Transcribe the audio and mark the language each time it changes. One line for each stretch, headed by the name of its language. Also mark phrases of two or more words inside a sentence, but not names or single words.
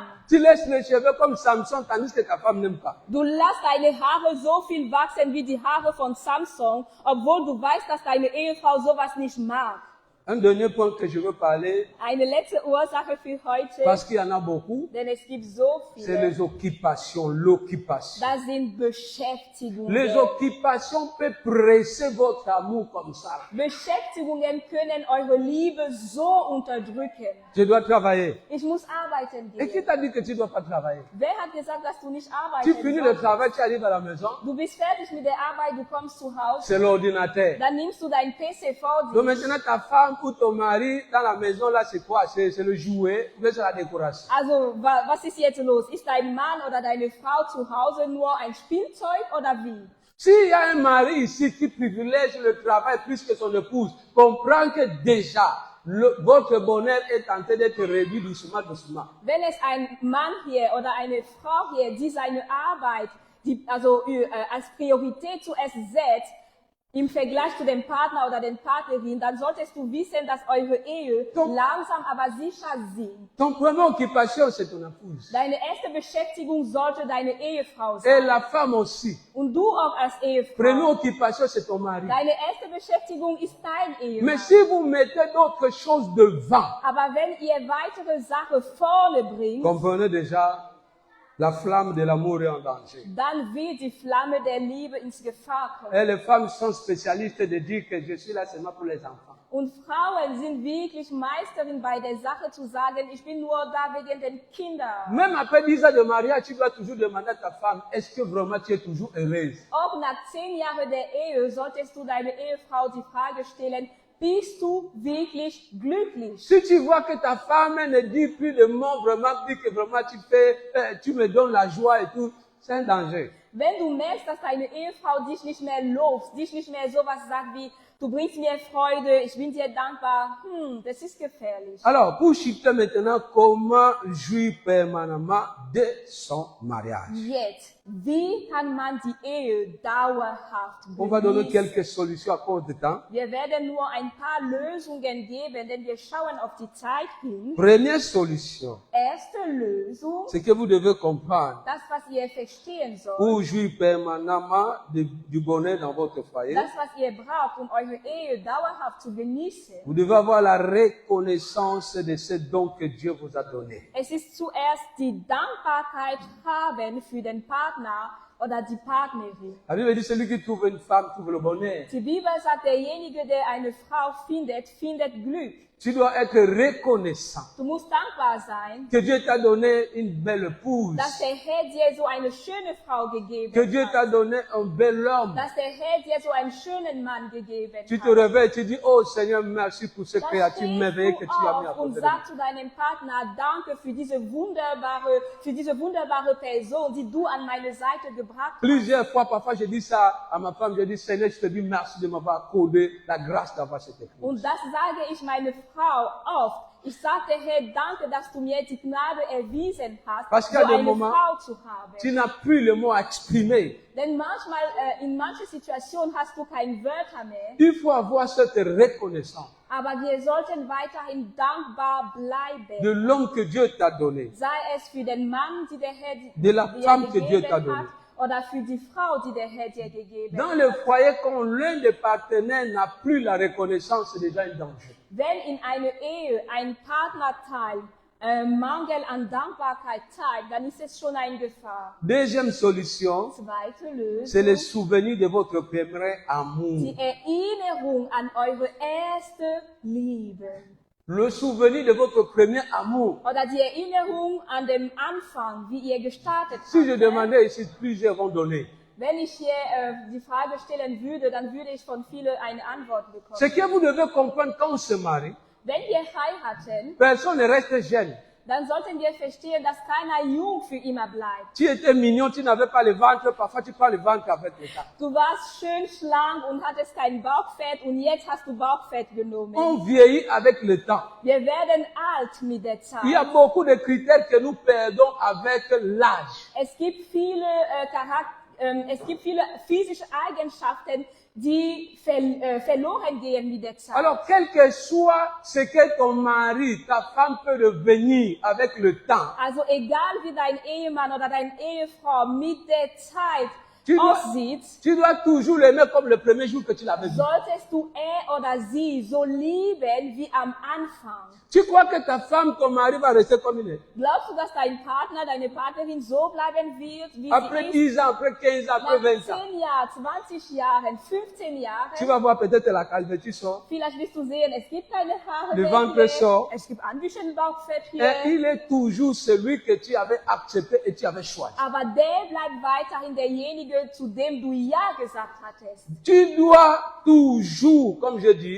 French: Tu laisses les cheveux comme Samson tandis que ta femme n'aime pas.
German: Du lässt deine Haare so viel wachsen wie die Haare von Samson, obwohl du weißt, dass deine Ehefrau sowas nicht mag.
French: Un dernier point que je veux parler,
German: Eine letzte Ursache für heute,
French: parce qu'il y en a beaucoup,
German: denn es gibt so
French: c'est
German: viele,
French: les occupations, l'occupation.
German: das sind Beschäftigungen.
French: Les occupations peuvent presser votre amour comme ça.
German: Beschäftigungen können eure Liebe so unterdrücken.
French: Je dois travailler.
German: Ich muss arbeiten
French: Et qui
German: gehen.
French: t'a dit que tu ne dois pas travailler?
German: Wer hat gesagt, dass du nicht
French: Tu
German: arbeiten
French: finis le
German: sollst?
French: travail, tu arrives à la maison,
German: Du bist fertig mit der Arbeit, du kommst zu Hause,
French: c'est l'ordinateur.
German: dann nimmst du dein PC vor
French: Donc
German: dir.
French: maintenant, ta femme ou ton mari dans la maison, là, c'est quoi? C'est le jouet, mais c'est la décoration.
German: Also, was ist jetzt los? Ist dein Mann oder deine Frau zu Hause nur ein Spielzeug oder wie?
French: S'il y a un mari ici qui privilège le travail plus que son épouse, comprends que déjà, votre bonheur est en train d'être réduit doucement, doucement.
German: Wenn es ein Mann hier oder eine Frau hier, die seine Arbeit, als Priorität zuerst setzt, im Vergleich zu dem Partner oder den Partnerin, dann solltest du wissen, dass eure Ehe langsam aber sicher sinkt.
French: Ton première occupation, c'est ton épouse.
German: Deine erste Beschäftigung sollte deine Ehefrau
French: Et
German: sein.
French: la femme aussi.
German: Und du auch als
French: Première
German: Ehefrau.
French: occupation, c'est ton mari.
German: Deine erste Beschäftigung ist dein Ehemann.
French: Mais si vous mettez d'autres choses devant,
German: Aber wenn ihr weitere Sachen vorne bringt,
French: comprenez déjà, la flamme de l'amour est en danger.
German: dann wird die Flamme der Liebe ins Gefahr kommen.
French: Et les femmes sont spécialistes de dire que je suis là seulement pour les enfants.
German: Und Frauen sind wirklich Meisterin bei der Sache zu sagen, ich bin nur da wegen den Kindern.
French: Même après 10 ans de mariage, tu dois toujours demander à ta femme, est-ce que vraiment tu es toujours heureuse?
German: Auch nach 10 Jahren der Ehe solltest du deine Ehefrau die Frage stellen, bist du wirklich glücklich?
French: Si tu vois que ta femme ne dit plus de mots, vraiment, dit que vraiment tu me donnes la joie et tout, c'est un danger.
German: Wenn du merkst, dass deine Ehefrau dich nicht mehr lobt, dich nicht mehr sowas sagt wie, du bringst mir Freude, ich bin dir dankbar, das ist gefährlich.
French: Alors, pour chuter maintenant, comment jouir permanemment de son mariage?
German: Jetzt, wie kann man die Ehe dauerhaft
French: On va donner
German: genießen?
French: quelques solutions à cause de temps.
German: Wir werden nur ein paar Lösungen geben, denn wir schauen auf die Zeit hin.
French: Première solution,
German: Erste Lösung,
French: c'est que vous devez comprendre
German: das, was ihr verstehen sollt,
French: pour jouir permanemment du bonheur dans votre foyer.
German: das, was ihr braucht, um eure Ehe dauerhaft zu genießen.
French: Vous devez avoir la reconnaissance de ce don que Dieu vous a donné.
German: Es ist zuerst die Dankbarkeit haben für den Partner oder die Partnerin.
French: La Bible dit celui qui trouve une femme trouve le bonheur.
German: Die Bibel sagt, derjenige, der eine Frau findet, findet Glück.
French: Tu dois être reconnaissant
German: Du musst dankbar sein,
French: que Dieu t'a donné une belle épouse,
German: dass der Herr dir so eine schöne Frau gegeben
French: que Dieu t'a
German: hat.
French: donné un bel homme.
German: Dass der Herr dir so einen schönen Mann gegeben
French: Tu te
German: hat.
French: réveilles, tu dis, oh Seigneur, merci pour ce
German: Dann
French: créature merveilleux que
German: stehst
French: tu
German: du
French: as mis à
German: auf und
French: côté de moi.
German: sagst zu deinem Partner, danke für diese wunderbare Person, die du an meine Seite gebracht hast.
French: Plusieurs fois, parfois, je dis ça à ma femme, je dis, Seigneur, je te dis merci de m'avoir accordé la grâce d'avoir cette épouse.
German: Und das sage ich meine Frau oft. Ich sagte, Herr, danke, dass du mir die Gnade erwiesen hast,
French: Parce
German: so
French: qu'il y a des
German: eine
French: moments,
German: Frau zu haben.
French: Tu n'as plus le mot à exprimer.
German: Denn manchmal, in manchen Situationen hast du kein Wörter mehr.
French: Il faut avoir cette reconnaissance
German: Aber wir sollten weiterhin dankbar bleiben.
French: de l'homme que Dieu t'a donné.
German: Sei es für den Mann, die der Herr
French: De la
German: dir
French: femme que Dieu
German: gegeben
French: t'a donnée.
German: hat, oder für die Frau, die der Herr dir gegeben
French: Dans
German: hat.
French: le foyer, quand l'un des partenaires n'a plus la reconnaissance, c'est déjà un danger.
German: Wenn in einer Ehe ein Partnerteil Mangel an Dankbarkeit zeigt, dann ist es schon eine Gefahr.
French: Deuxième solution,
German: Zweite
French: c'est le
German: Lösung,
French: souvenir de votre premier amour.
German: die Erinnerung an eure erste Liebe.
French: Le souvenir de votre premier amour.
German: Oder die Erinnerung an den Anfang, wie ihr gestartet
French: Si je
German: habt.
French: demandais ici, plusieurs vont donner.
German: Wenn ich hier die Frage stellen würde, dann würde ich von vielen eine Antwort bekommen.
French: Ce que vous devez comprendre quand on se marie,
German: Wenn wir heiraten,
French: personne ne reste jeune.
German: dann sollten wir verstehen, dass keiner jung für immer bleibt.
French: Tu étais mignon, tu n'avais pas le ventre, parfois tu prends le ventre avec le temps.
German: Du warst schön schlank und hattest kein Bauchfett und jetzt hast du Bauchfett genommen.
French: On vieillit avec le temps.
German: Wir werden alt mit der Zeit.
French: Il y a beaucoup de critères que nous perdons avec l'âge.
German: Es gibt viele physische Eigenschaften, die verloren gehen mit der Zeit.
French: Alors, quel que soit ce que ton mari, ta femme peut devenir avec le temps,
German: Also egal wie dein Ehemann oder deine Ehefrau mit der Zeit
French: tu
German: aussieht,
French: dois toujours l'aimer comme le premier jour que tu l'avais vu.
German: solltest du oder sie so lieben wie am Anfang.
French: Tu crois que ta femme, ton mari va rester comme il est?
German: Glaubst du, dass dein Partner, deine Partnerin so bleiben wird, wie
French: Après
German: sie ist?
French: 10 ans, après 15 ans, après
German: Nach
French: 20 ans,
German: 10 Jahren, 20 Jahren, 15
French: tu
German: Jahren,
French: vas voir peut-être la calvitie sort.
German: vielleicht wirst du sehen, es gibt keine Haare
French: Le
German: mehr
French: ventre
German: hier,
French: sort.
German: es gibt ein bisschen Bauchfett
French: Et
German: hier,
French: il est toujours celui que tu avais accepté et tu avais choisi.
German: aber der bleibt weiterhin derjenige, zu dem du Ja gesagt hattest.
French: Tu dois toujours, comme je dis,